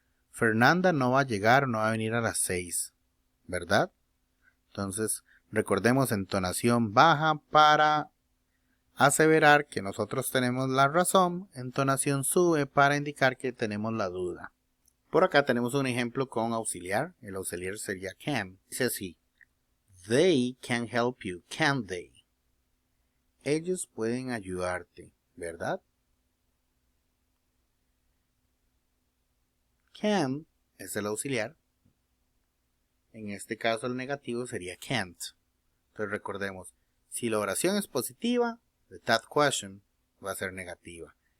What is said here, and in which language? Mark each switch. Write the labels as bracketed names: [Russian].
[Spanish] Fernanda no va a llegar, no va a venir a las 6. ¿Verdad? Entonces, recordemos entonación baja para aseverar que nosotros tenemos la razón, entonación sube para indicar que tenemos la duda. Por acá tenemos un ejemplo con auxiliar, el auxiliar sería can. Dice así, [English] they can help you, can they? [Spanish] Ellos pueden ayudarte, ¿verdad? Can es el auxiliar. En este caso el negativo sería can't. Entonces recordemos, si la oración es positiva, [English] the that question [Spanish] va a ser negativa.